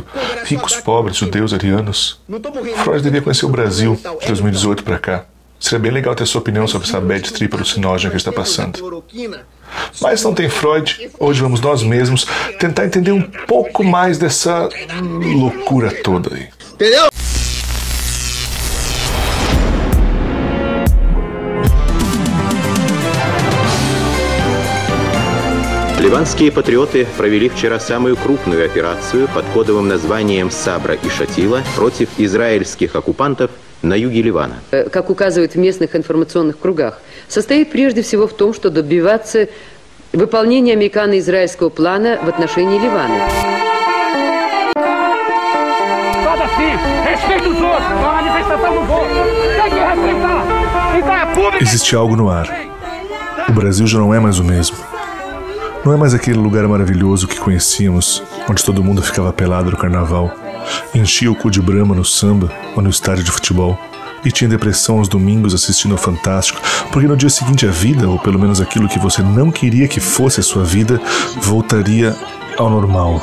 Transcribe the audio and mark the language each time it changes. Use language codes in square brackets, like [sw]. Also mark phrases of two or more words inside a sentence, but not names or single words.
[pt] Ricos, pobres, judeus, arianos. Freud devia conhecer o Brasil, de 2018 para cá. Seria bem legal ter sua opinião sobre essa [en] bad trip [pt] alucinógena que está passando. Mas não tem Freud, hoje vamos nós mesmos tentar entender um pouco mais dessa loucura toda aí. Entendeu? [ru] Ливанские патриоты провели вчера самую крупную операцию под кодовым названием «Сабра и Шатила» против израильских оккупантов на юге Ливана. Как указывают в местных информационных кругах, состоит прежде всего в том, что добиваться выполнения американо-израильского плана в отношении Ливана. [pt] Existe algo no ar. O Brasil já não é mais o mesmo. Não é mais aquele lugar maravilhoso que conhecíamos, onde todo mundo ficava pelado no carnaval, enchia o cu de brama no samba ou no estádio de futebol, e tinha depressão aos domingos assistindo ao Fantástico, porque no dia seguinte a vida, ou pelo menos aquilo que você não queria que fosse a sua vida, voltaria ao normal.